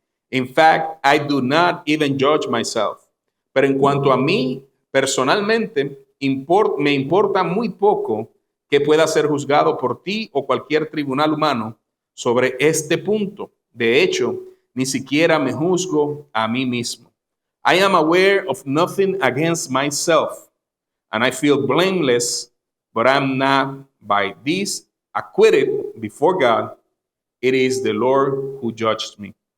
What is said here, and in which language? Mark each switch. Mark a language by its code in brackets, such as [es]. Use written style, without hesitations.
[en] In fact, I do not even judge myself. [es] Pero en cuanto a mí, personalmente, me importa muy poco que pueda ser juzgado por ti o cualquier tribunal humano sobre este punto. De hecho, ni siquiera me juzgo a mí mismo. [en] I am aware of nothing against myself, and I feel blameless, but I'm not by this acquitted before God. It is the Lord who judged me.